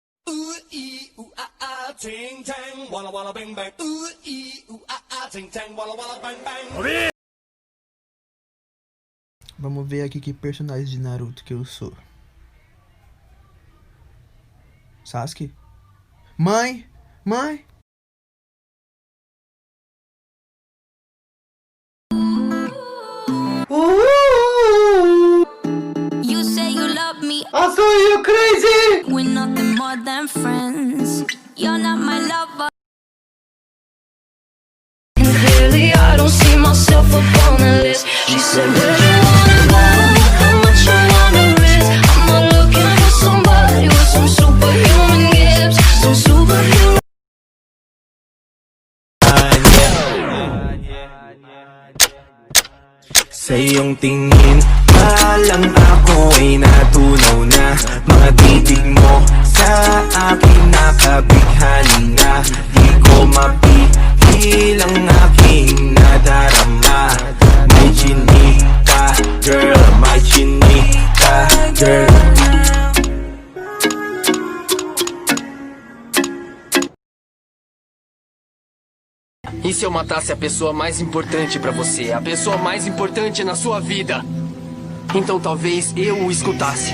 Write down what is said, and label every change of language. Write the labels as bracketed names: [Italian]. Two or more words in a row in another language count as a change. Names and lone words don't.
[Portuguese] Vamos ver aqui que personagem de Naruto que eu sou. Sasuke? Mãe! Mãe! [English] You say you love me, I saw you crazy! we're nothing more than friends. You're not my lover. And clearly I don't see myself upon the list. She said, where you wanna go? How much you wanna risk? I'm not looking for somebody with some superhuman gifts, some superhuman. [Filipino] Sa iyong tingin, palang ako ay natunaw na. Mga titig mo sa akin nakabighani na. Di ko mapigil ang aking nadarama. May chinika, girl, may chinika, girl. [Portuguese] E se eu matasse a pessoa mais importante pra você? A pessoa mais importante na sua vida? Então talvez eu o escutasse.